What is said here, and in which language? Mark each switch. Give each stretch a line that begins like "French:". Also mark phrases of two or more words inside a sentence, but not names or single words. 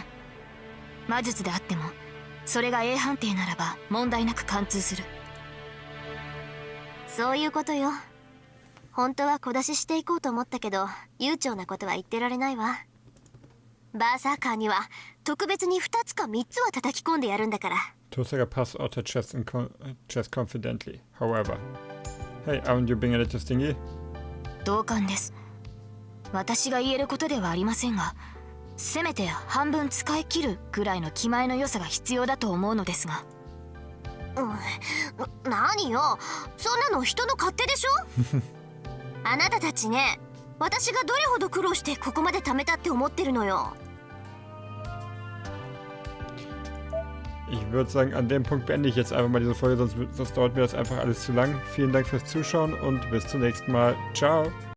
Japanese: 魔術であってもそれが A 判定ならば問題なく貫通する。そういうことよ。本当は小出ししていこうと思ったけど悠長なことは言ってられないわ。バーサーカーには特別に2つか3つは叩き込んでやるんだから。
English: Tosaka passes out her chest confidently. However, hey, aren't you being a little stingy?
Japanese: 同感です。私が言えることではありませんが、せめて半分使い切るぐらいの気前の良さが必要だと思うのですが。何よ、そんなの人の勝手でしょあなたたちね、私がどれほど苦労してここまで貯めたって思ってるのよ。
German: Ich würde sagen, an dem Punkt beende ich jetzt einfach mal diese Folge, sonst dauert mir das einfach alles zu lang. Vielen Dank fürs Zuschauen und bis zum nächsten Mal. Ciao!